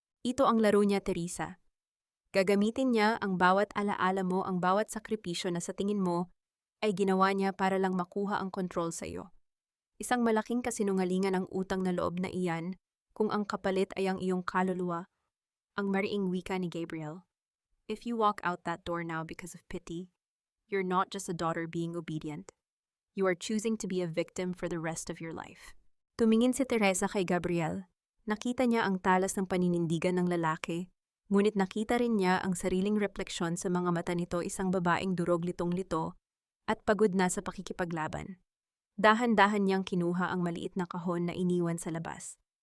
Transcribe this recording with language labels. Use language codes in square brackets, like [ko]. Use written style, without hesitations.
[tl] Ito ang laro niya, Teresa. Gagamitin niya ang bawat alaala mo, ang bawat sakripisyo na sa tingin mo ay ginawa niya para lang makuha ang kontrol sa iyo. Isang malaking kasinungalingan ang utang na loob na iyan kung ang kapalit ay ang iyong kaluluwa. Ang mariing wika ni Gabriel. [en] If you walk out that door now because of pity, you're not just a daughter being obedient. You are choosing to be a victim for the rest of your life. [tl] Tumingin si Teresa kay Gabriel. Nakita niya ang talas ng paninindigan ng lalaki, ngunit nakita rin niya ang sariling refleksyon sa mga mata nito, isang babaeng durog litong-lito at pagod na sa pakikipaglaban. Dahan-dahan niyang kinuha ang maliit na kahon na iniwan sa labas.